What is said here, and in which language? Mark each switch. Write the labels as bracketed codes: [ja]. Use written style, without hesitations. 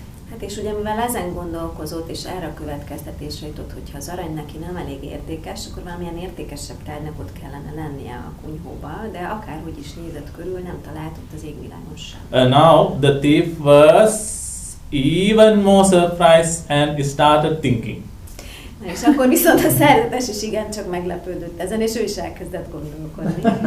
[hu] Hát és ugye mivel ezen gondolkozott, és erre a következtetésre jutott, hogyha az arany neki nem elég értékes, akkor valamilyen értékesebb tárgynak ott kellene lennie a kunyhóba, de akárhogy is nézett körül, nem talált ott az égvilágon sem. [en] Now the thief was even more surprised and started thinking. [hu] Na és akkor viszont a szerzetes is igencsak meglepődött ezen, és ő is elkezdett gondolkodni.